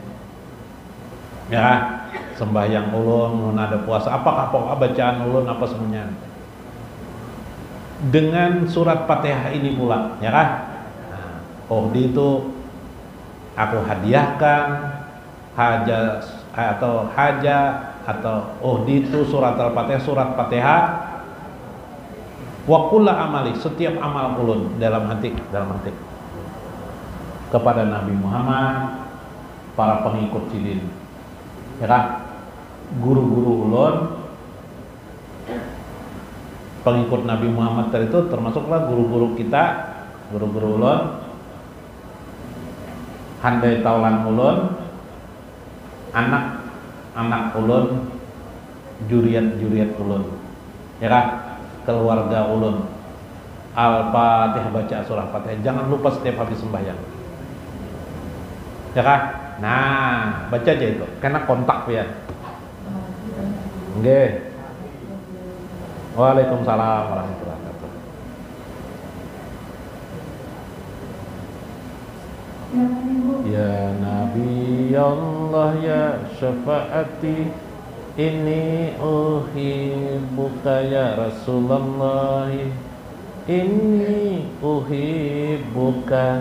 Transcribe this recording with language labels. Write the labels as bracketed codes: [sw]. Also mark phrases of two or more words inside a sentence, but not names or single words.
[bjn] Ya, sembahyang ulun ada puasa, apakah pokok bacaan ulun apa semuanya. Dengan surat Fatihah ini pula, ya kan? Itu aku hadiahkan atau itu surat al-Fatihah, surat Fatihah [ar] وكل عملي, [bjn] setiap amal ulun dalam hati kepada Nabi Muhammad, para pengikut Sidin, ya kan? Guru-guru ulun, pengikut Nabi Muhammad itu termasuklah guru-guru kita, guru-guru ulun, handai taulan ulun, anak ulun, juriat ulun, ya kan? Keluarga ulun. Al-Fatihah, baca surah Fatihah, jangan lupa setiap habis sembahyang, ya kan? Nah, baca aja itu, karena kontak ya. Oke. [ar] وعليكم السلام ورحمة الله وبركاته. يا نبي الله يا شفاعتي, ini أحبك يا رسول الله, ini uhibbuka.